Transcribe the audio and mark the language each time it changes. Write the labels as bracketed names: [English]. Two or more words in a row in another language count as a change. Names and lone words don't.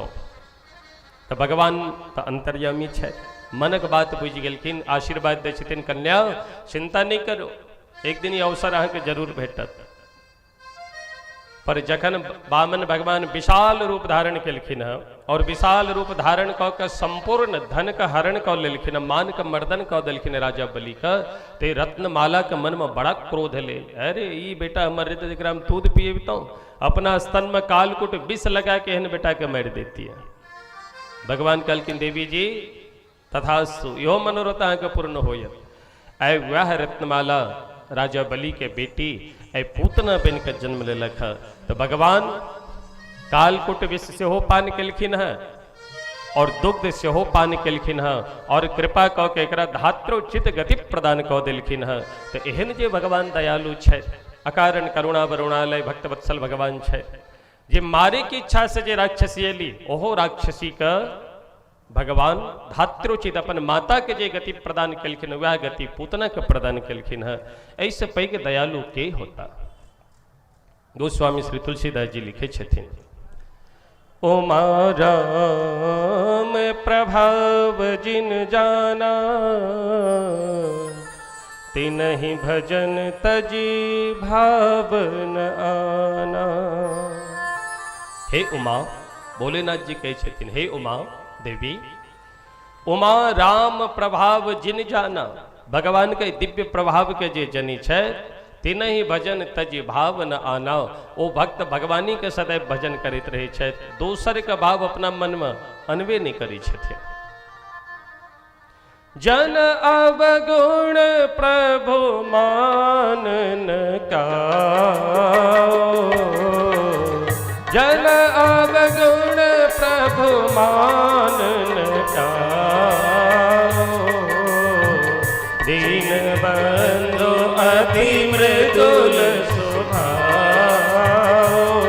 [Maithili] तो भगवान तो अंतर्यामी छथि, मनक बात बुझि गेलखिन, आशीर्वाद दै छथिन, कन्या चिंता नहीं करो, एक दिन ये अवसर अहाँके जरूर भेटत। पर जखन वामन भगवान विशाल रूप धारण केलखिन है और विशाल रूप धारण कऽ के संपूर्ण धन का हरण कऽ लेलखिन, मान के मर्दन कऽ देलखिन राजा बलि का, ते रत्नमाला के मन में बड़ा क्रोध ले। अरे ई बेटा हमर रहते जरा हम दूध पिएबितौं, अपना स्तन में कालकुट विष लगा के एहन बेटा के मारि देती है। भगवान कहलखिन देवी जी तथास्तु, यो मनोरथ अहाँके पूर्ण होयत। आय वह रत्नमाला राजा बलि के बेटी ऐ पूतना बन के जन्म लेलक है। तो भगवान कालकुट विष सेहो पान केलखिन है और दुग्ध सेहो पान केलखिन है और कृपा कऽ के एकरा धात्रोचित गति प्रदान कऽ देलखिन है। तो एहन जे भगवान दयालु छै, अकारण करुणा वरुणालय भक्तवत्सल भगवान छै, जे मारे की इच्छा से जे राक्षसी एली ओहो राक्षसी का भगवान धात्रोचित अपन माता के जे गति प्रदान केलखिन वह गति पूतना के प्रदान केलखिन है। ऐसे पैघ दयालु के होता? [Awadhi] गोस्वामी श्री तुलसीदास जी [Maithili] लिखे छथिन, [Awadhi] उमा राम प्रभाव जिन जाना, तिनहि भजन तजी भाव न आना। [Maithili] हे उमा, भोलेनाथ जी कहे छथिन, हे उमा देवी, [Awadhi] उमा राम प्रभाव जिन जाना, [Maithili] भगवान के दिव्य प्रभाव के जे जनी छै [Awadhi] तिनहि भजन तजी भाव न आना। [Maithili] ओ भक्त भगवानी के सदैव भजन करैत रहे छै, दोसर के भाव अपना मन में अनबे नहीं करै छथिन। [Awadhi] जन अवगुण प्रभु मान न काओ, जन अवगुण प्रभु मान न काओ, दीन बंधु अति मृदुल स्वभाव,